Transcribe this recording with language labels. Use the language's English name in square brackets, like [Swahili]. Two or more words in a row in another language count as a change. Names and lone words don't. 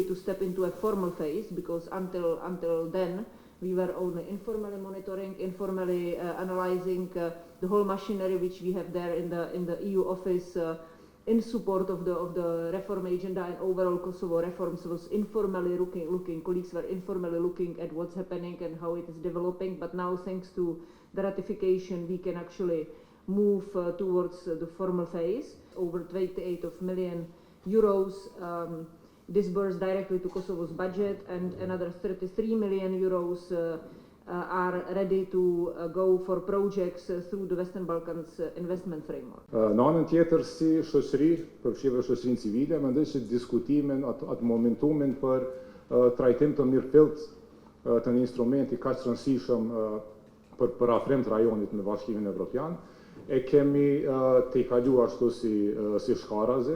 [English] to step into a formal phase, because until then we were only informally monitoring, informally analyzing the whole machinery which we have there in the EU office in support of the reform agenda and overall Kosovo reforms was informally looking, colleagues were informally looking at what's happening and how it is developing, but now thanks to the ratification we can actually move towards the formal phase. Over 28 million euros disbursed directly to Kosovo's budget, and another 33 million euros are ready to go for projects through the Western Balkans investment framework. [Albanian] Në anën tjetër, si shoqëri, përfshirë shoqërinë civile, mendoj se diskutimin atë momentumin për trajtim të mirëfillt të një instrumenti kaq të rëndësishëm për afrim të rajonit në Bashkimin Evropian, e kemi të i kalu ashtu si shkarazi.